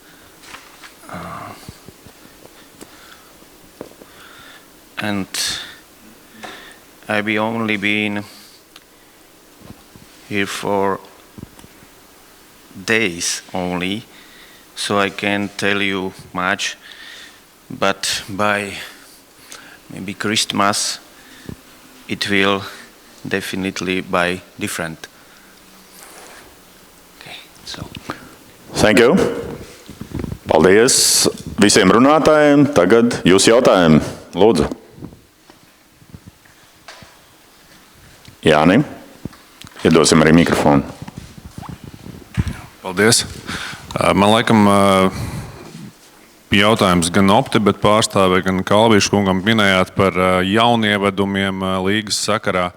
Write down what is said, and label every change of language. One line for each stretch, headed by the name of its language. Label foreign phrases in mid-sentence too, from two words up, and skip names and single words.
English: And I've only been here for days only, so I can't tell you much, but by maybe Christmas it will definitely be different. Okay, so. Thank you.
Latvian: Paldies visiem runātājiem. Tagad jūs jautājumi. Lūdzu. Jāni, iedosim arī mikrofonu. Paldies. Man laikam jautājums gan Optibet pārstāvē, gan Kalvīšu kungam minējāt par jaunievedumiem līgas sakarā.